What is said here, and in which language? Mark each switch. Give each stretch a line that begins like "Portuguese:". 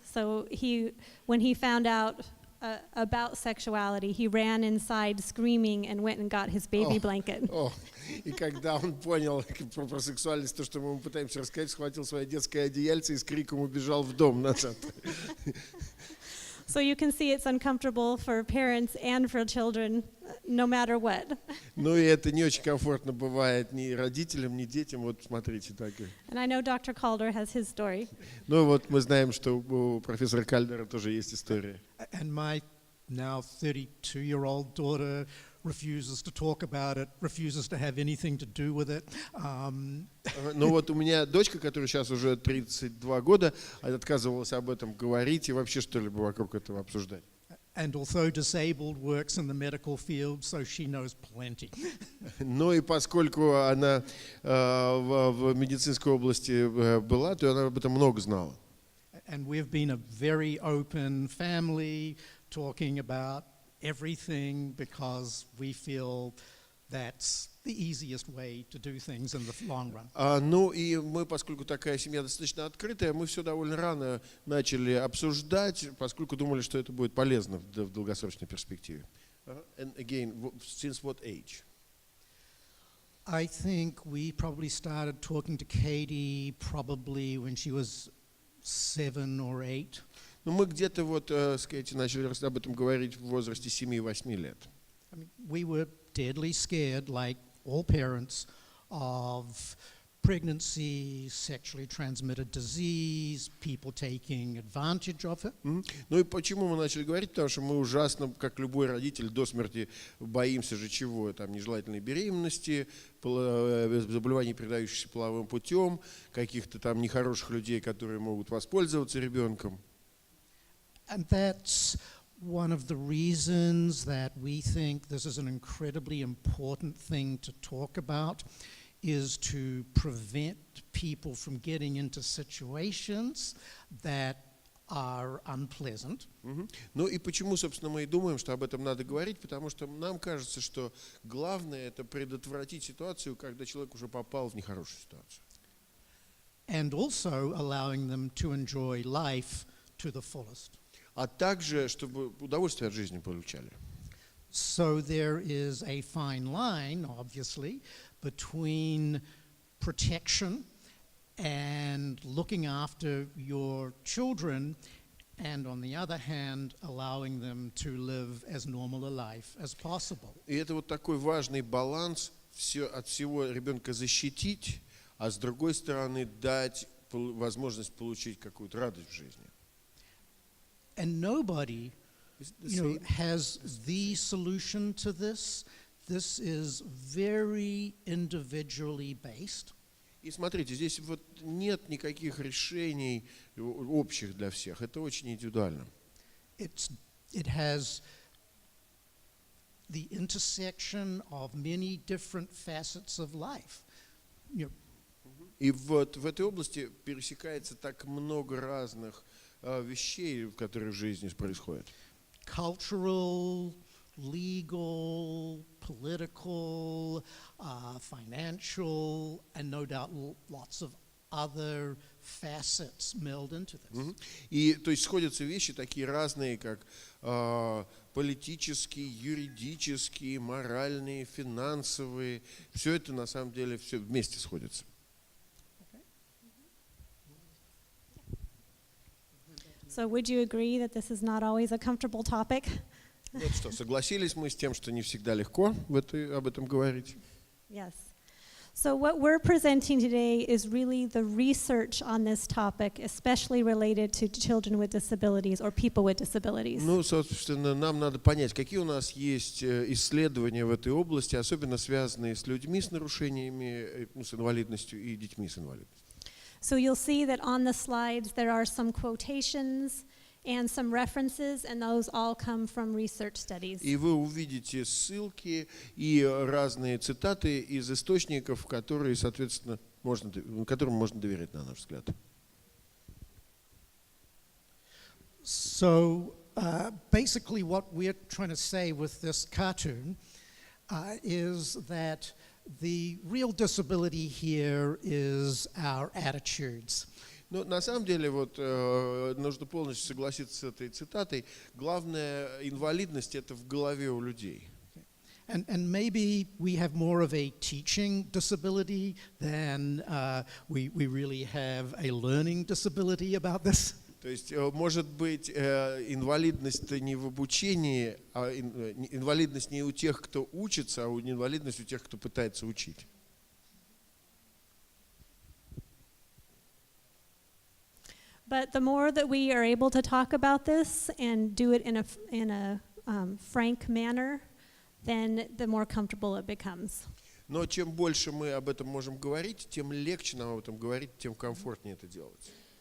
English: So when he found out about sexuality, he ran inside screaming and went and got his baby blanket.
Russian: И когда он понял про сексуальность, то, что мы ему пытаемся рассказать, схватил свое детское одеяльце и с криком убежал в дом назад.
English: So you can see it's uncomfortable for parents and for children, no matter what.
Russian: Ну и это не очень комфортно бывает ни родителям, ни детям. Вот смотрите так.
English: And I know Dr. Calder has his story.
Russian: Ну вот мы знаем, что у профессора Калдера тоже есть история.
English: And my now 32-year-old daughter refuses to talk about it, refuses to have anything to do with it.
Russian: Ну вот у меня дочка, которая сейчас уже 32 года, отказывалась об этом говорить и вообще что-либо вокруг этого обсуждать.
English: And although disabled, works in the medical field, so she knows plenty.
Russian: Ну и поскольку она в медицинской области была, то она об этом много знала.
English: And we've been a very open family, talking about everything because we feel that's the easiest way to do things in the long run.
Russian: Ну и мы, поскольку такая семья достаточно открытая, мы все довольно рано начали обсуждать, поскольку думали, что это будет полезно в долгосрочной перспективе.
English: And again, since what age? I think we probably started talking to Katie probably when she was 7 or 8.
Russian: Но мы где-то вот с Кэти начали об этом говорить в возрасте 7-8 лет.
English: I mean, we were deadly scared, like all parents, of pregnancy, sexually transmitted disease, people taking advantage of it.
Russian: Ну и почему мы начали говорить? Потому что мы ужасно, как любой родитель, до смерти боимся же чего? Там нежелательной беременности, заболеваний, передающихся половым путем, каких-то там нехороших людей, которые могут воспользоваться ребенком.
English: And that's one of the reasons that we think this is an incredibly important thing to talk about, is to prevent people from getting into situations that are unpleasant.
Russian: Ну и почему, собственно, мы и думаем, что об этом надо говорить, потому что нам кажется, что главное это предотвратить ситуацию, когда человек уже попал в нехорошую ситуацию.
English: And also allowing them to enjoy life to the fullest.
Russian: А также, чтобы удовольствие от жизни получали.
English: So there is a fine line, obviously, between protection and looking after your children, and on the other hand, allowing them to live as normal a life as possible.
Russian: И это вот такой важный баланс, от всего ребенка защитить, а с другой стороны дать возможность получить какую-то радость в жизни.
English: And nobody has the solution to this. This is very individually based.
Russian: И смотрите, здесь вот нет никаких решений общих для всех. Это очень индивидуально.
English: It has the intersection of many different facets of life.
Russian: И вот в этой области пересекается так много разных вещей, которые в жизни происходят.
English: Cultural, legal, political, financial, and no doubt lots of other facets meld into this.
Russian: И то есть сходятся вещи такие разные, как политические, юридические, моральные, финансовые. Все это на самом деле все вместе сходится.
English: So would you agree that this is not always a comfortable topic?
Russian: Вот что, согласились мы с тем, что не всегда легко об этом говорить.
English: Yes. So what we're presenting today is really the research on this topic, especially related to children with disabilities or people with disabilities.
Russian: Ну, собственно, нам надо понять, какие у нас есть исследования в этой области, особенно связанные с людьми с нарушениями, с инвалидностью и детьми с инвалидностью.
English: So you'll see that on the slides there are some quotations and some references, and those all come from research studies.
Russian: И вы увидите ссылки и разные цитаты из источников, которые, соответственно, которым можно доверять, на наш взгляд.
English: So basically what we're trying to say with this cartoon is that the real disability here is our attitudes.
Russian: Но на самом деле вот нужно полностью согласиться с этой цитатой. Главная инвалидность это в голове у людей.
English: And maybe we have more of a teaching disability than we really have a learning disability about this.
Russian: То есть, может быть, инвалидность не в обучении, а инвалидность не у тех, кто учится, а инвалидность у тех, кто пытается учить.
English: But the more that we are able to talk about this and do it in a frank manner, then the more comfortable it becomes.
Russian: Но чем больше мы об этом можем говорить, тем легче нам об этом говорить, тем комфортнее это делать.